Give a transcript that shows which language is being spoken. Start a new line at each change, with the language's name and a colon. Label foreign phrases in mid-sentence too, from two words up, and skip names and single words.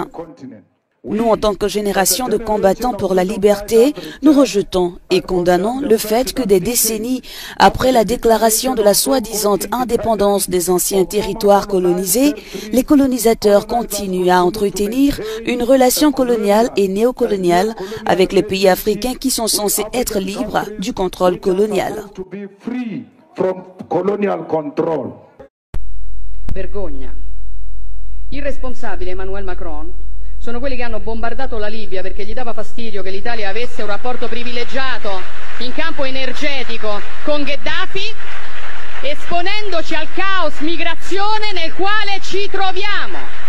French: Nous, en tant que génération de combattants pour la liberté, nous rejetons et condamnons le fait que des décennies après la déclaration de la soi-disant indépendance des anciens territoires colonisés, les colonisateurs continuent à entretenir une relation coloniale et néocoloniale avec les pays africains qui sont censés être libres du contrôle colonial.
Italian: Vergogna. Irresponsabile Emmanuel Macron sono quelli che hanno bombardato la Libia perché gli dava fastidio che l'Italia avesse un rapporto privilegiato in campo energetico con Gheddafi, esponendoci al caos migrazione nel quale ci troviamo.